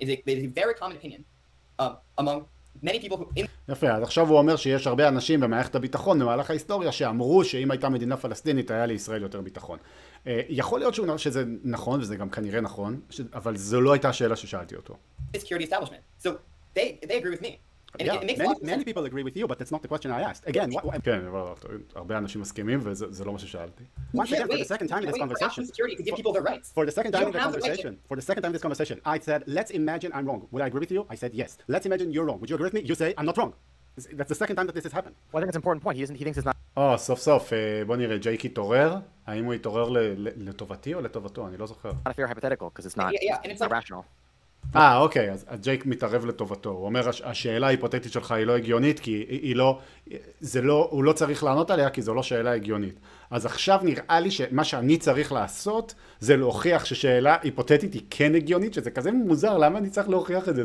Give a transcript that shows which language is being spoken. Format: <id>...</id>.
<en>It is a very common opinion among many people who...</en> <he>יפה, אז עכשיו הוא אומר שיש הרבה אנשים במערכת הביטחון במהלך ההיסטוריה שאמרו שאם הייתה מדינה פלסטינית היה לישראל יותר ביטחון. יכול להיות שזה נכון, וזה גם כנראה נכון, אבל זו לא הייתה השאלה ששאלתי אותו.</he> <en>Security establishment. So they agree with me. Many people agree with you, but that's not the question I asked. Again,</en> <he>כן, הרבה אנשים מסכימים, וזה לא מה ששאלתי.</he> <en>Once again, for the second time in this conversation, security could give people their rights. For the second time in this conversation, I said, let's imagine I'm wrong. Would I agree with you? I said yes. Let's imagine you're wrong. Would you agree with me? You say I'm not wrong. That's the second time that this has happened. Well, I think it's an important point. He thinks it's not...</en> <he>סוף סוף, בוא נראה, ג'ייק התעורר. האם הוא התעורר לטובתי או לטובתו? אני לא זוכר.</he> <en>Not a fair hypothetical, because it's not rational.</en> <he>אוקיי, אז ג'ייק מתערב לטובתו. הוא אומר, השאלה ההיפותטית שלך היא לא הגיונית, כי הוא לא צריך לענות עליה, כי זו לא שאלה הגיונית. אז עכשיו נראה לי שמה שאני צריך לעשות, זה להוכיח ששאלה היפותטית היא כן הגיונית, שזה כזה מוזר, למה אני צריך להוכיח את זה?</he>